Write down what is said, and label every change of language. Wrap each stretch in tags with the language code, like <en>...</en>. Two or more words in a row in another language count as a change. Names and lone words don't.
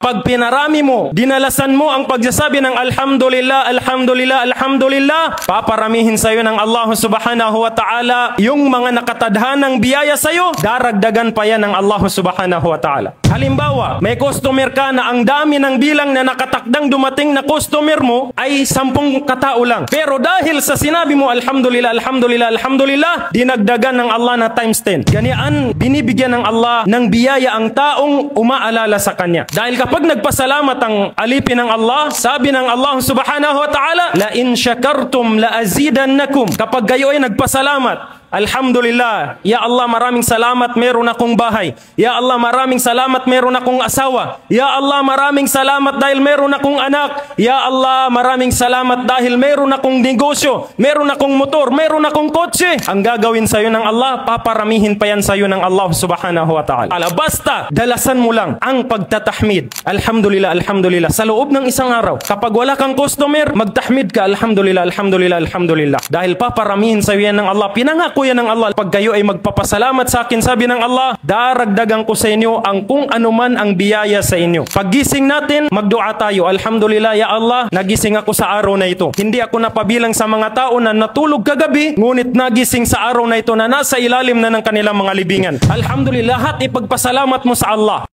<tl>Kapag pinarami mo, dinalasan mo ang pagsasabi ng</tl> <ar>الحمد لله الحمد لله الحمد لله,</ar> <tl>paparamihin sa iyo ng Allah</tl> <ar>سبحانه وتعالى</ar> <tl>yung mga nakatadhanang biyaya sa iyo, daragdagan pa yan ng Allah</tl> <ar>سبحانه وتعالى.</ar> <tl>Halimbawa, may customer ka na ang dami ng bilang na nakatakdang dumating na customer mo ay 10 katao lang. Pero dahil sa sinabi mo</tl> <ar>الحمد لله الحمد لله الحمد لله,</ar> <tl>dinagdagan ng Allah na times 10. Ganyan, binibigyan ng Allah ng biyaya ang taong umaalala sa Kanya. Dahil kapag nagpasalamat ang alipin ng Allah, sabi ng Allah</tl> <ar>سبحانه وتعالى, لئن شكرتم لأزيدنكم.</ar> <tl>Kapag kayo ay nagpasalamat,</tl> <ar>الحمد لله يا الله</ar> <tl>maraming salamat meron akong bahay.</tl> <ar>يا الله</ar> <tl>maraming salamat meron akong asawa.</tl> <ar>يا الله</ar> <tl>maraming salamat dahil meron akong anak.</tl> <ar>يا الله</ar> <tl>maraming salamat dahil meron akong negosyo, meron akong motor, meron akong kotse. Ang gagawin sa iyo ng Allah, paparamihin pa yan sa iyo ng Allah</tl> <ar>سبحانه وتعالى.</ar> <tl>Basta dalasan mo lang ang pagtatahmid.</tl> <ar>الحمد لله الحمد لله.</ar> <tl>Sa loob ng isang araw, kapag wala kang customer, magtahmid ka,</tl> <ar>الحمد لله الحمد لله الحمد لله.</ar> <tl>Dahil paparamihin sa iyo yan ng Allah. Pinangako yan ng Allah. Pag kayo ay magpapasalamat sa akin, sabi ng Allah, daragdagan ko sa inyo ang kung anuman ang biyaya sa inyo. Paggising natin, magdua tayo.</tl> <ar>الحمد لله يا الله,</ar> <tl>nagising ako sa araw na ito. Hindi ako napabilang sa mga tao na natulog kagabi, ngunit nagising sa araw na ito na nasa ilalim na ng kanilang mga libingan. Alhamdulillah, lahat ipagpasalamat mo sa Allah.</tl>